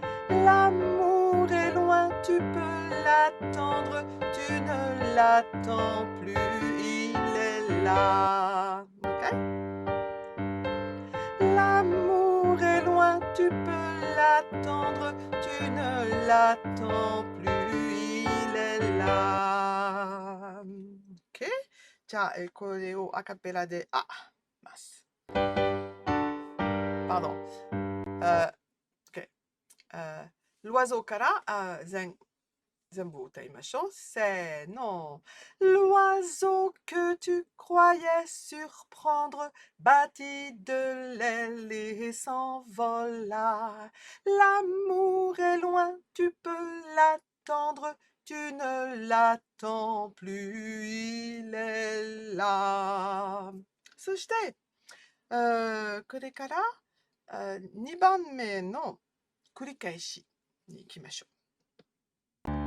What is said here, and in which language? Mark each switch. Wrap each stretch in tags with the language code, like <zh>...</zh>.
<fr>L'amour est loin, tu peux l'attendre, tu ne l'attends plus, il est là. Okay? L'amour est loin, tu peux l'attendre, tu ne l'attends plus, il est là. OK?</fr> <ja>じゃあ、これをアカペラで、ます。</ja> <fr>Pardon. OK.</fr> <ja>L'oiseau から、全部歌いましょう。せーの。</ja> <fr>L'oiseau que tu croyais surprendre battit de l'aile et s'envola. L'amour est loin, tu peux l'attendre, tu ne l'attends plus, il est là.</fr> <ja>そして、これから、2番目の繰り返しに行きましょう。</ja>